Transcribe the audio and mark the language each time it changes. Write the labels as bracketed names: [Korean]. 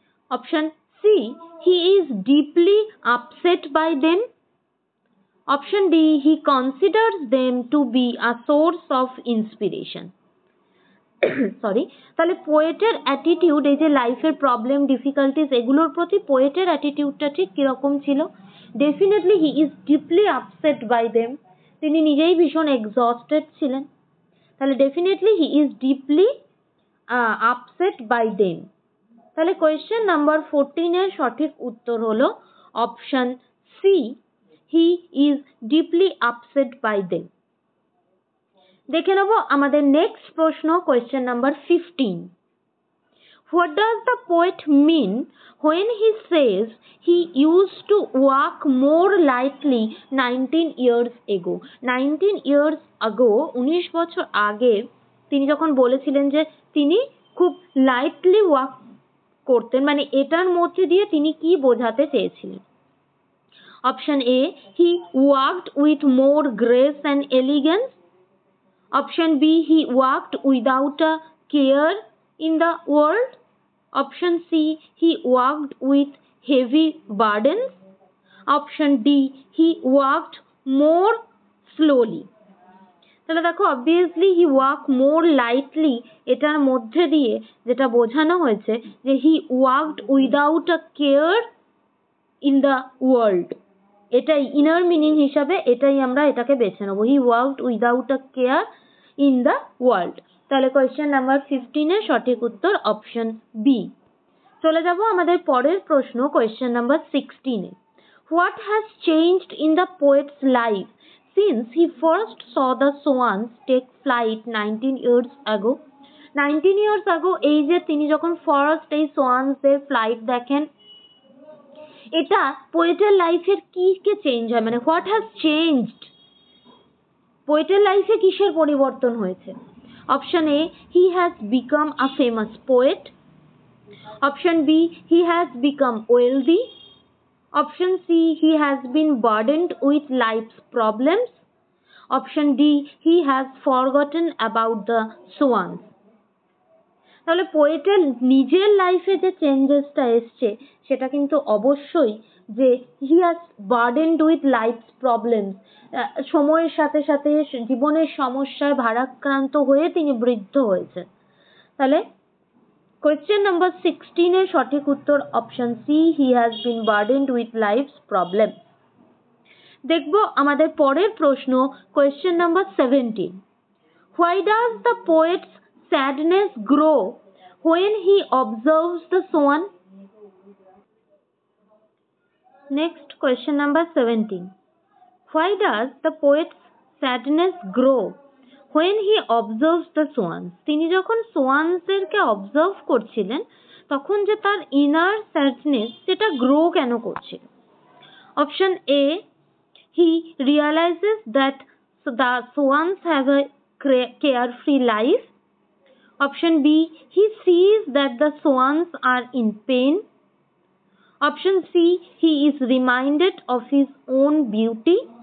[English] Option C, he is deeply upset by them. Option D, he considers them to be a source of inspiration. [Bangla] Sorry, তাহলে পোয়েটের attitude, এই যে লাইফের problem difficulties এগুলোর প্রতি পোয়েটের অ্যাটিটিউডটা ঠিক কিরকম ছিল? [English] definitely he is deeply upset by them, [Bangla] তিনি নিজেই ভীষণ এক্সস্টেড ছিলেন, তাহলে [English] Definitely he is deeply upset by them. তাহলে question number 14 [Bangla] এর সঠিক উত্তর হলো [English] Option C, he is deeply upset by them. [Bangla] দেখে নেব আমাদের নেক্সট প্রশ্ন, question number 15। [English] What does the poet mean when he says he used to walk more lightly 19 years ago? 19 years ago, [Bangla] 19 বছর আগে তিনি যখন বলেছিলেন যে তিনি খুব লাইটলি ওয়াক করতেন, মানে এটার মধ্যে দিয়ে তিনি কি বোঝাতে চেয়েছিলেন? [English] Option A, he walked with more grace and elegance. Option B, he walked without a care in the world. Option C, he walked with heavy burdens. Option D, he walked more slowly. [Bangla] তাহলে দেখো, obviously হি walk মোর lightly, এটার মধ্যে দিয়ে যেটা বোঝানো হয়েছে যে [English] he walked without a care in the world, [Bangla] এটাই ইনার মিনিং হিসাবে, এটাই আমরা এটাকে বেছে নেবো, হি walked without a care in the world. তাহলে কোয়েশ্চেন নাম্বার 15 এর সঠিক উত্তর অপশন বি। চলে যাব আমাদের পরের প্রশ্ন, question number 16 A. [English] What has changed in the poet's life since he first saw the swans take flight 19 years ago? 19 years ago, [Bangla] এই যে তিনি যখন ফার্স্ট এই সোয়ান্সদের ফ্লাইট দেখেন, এটা পোয়েটের লাইফের কি কে চেঞ্জ হয়, মানে [English] what has changed, [Bangla] পোয়েটের লাইফে কিসের পরিবর্তন হয়েছে? [English] Option A, he has become a famous poet. Option B, he has become wealthy. Option C, he has been burdened with life's problems. Option D, he has forgotten about the swans. [Bangla] তাহলে পোয়েটের নিজের লাইফে যে চেঞ্জেসটা এসছে সেটা কিন্তু অবশ্যই যে [English] he has burdened with life's problems, [Bangla] সময়ের সাথে সাথে জীবনের সমস্যায় ভারাক্রান্ত হয়ে তিনি বৃদ্ধ হয়েছেন। [English] তাহলে question number 16 [Bangla] এর সঠিক উত্তর [English] Option C, he has been burdened with life's problem. [Bangla] দেখব আমাদের পরের প্রশ্ন, question number 17। [English] Why does the poet's sadness grow when he observes the swan? Next, question number 17. Why does the poet's sadness grow when he observes the swans? [Bangla] তিনি যখন সোয়ান্সদেরকে observe করছিলেন তখন যে তার ইনার স্যাডনেস সেটা গ্রো কেন করছিল? [English] Option A, he realizes that the swans have a carefree life. Option B, he sees that the swans are in pain. Option C, he is reminded of his own beauty.